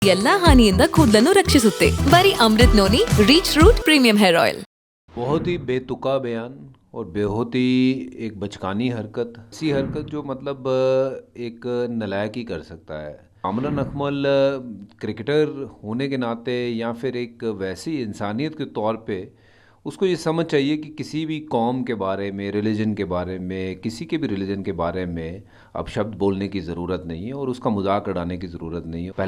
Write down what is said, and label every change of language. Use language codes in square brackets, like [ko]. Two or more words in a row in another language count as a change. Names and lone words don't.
[kn] ಎಲ್ಲಾ ಹಾನಿಯಿಂದ ಕೂದಲನ್ನು ರಕ್ಷಿಸುತ್ತೆ. ಬರೀ ಅಮೃತ್ ನೋನಿ ರೀಚ್ ರೂಟ್ ಪ್ರೀಮಿಯಂ ಹೇರ್ ಆಯಿಲ್. [hi] बहुत ही बेतुका बयान और बहुत ही एक बचकानी हरकत, ऐसी हरकत जो मतलब एक नालायक ही कर सकता है। कामरान अकमल क्रिकेटर होने के नाते या फिर एक वैसी इंसानियत के तौर पे उसको ये समझ चाहिए कि किसी भी कौम के बारे में, रिलीजन के बारे में, किसी के भी रिलीजन के बारे में अब शब्द बोलने की ज़रूरत नहीं है और उसका मजाक उड़ाने की ज़रूरत नहीं है।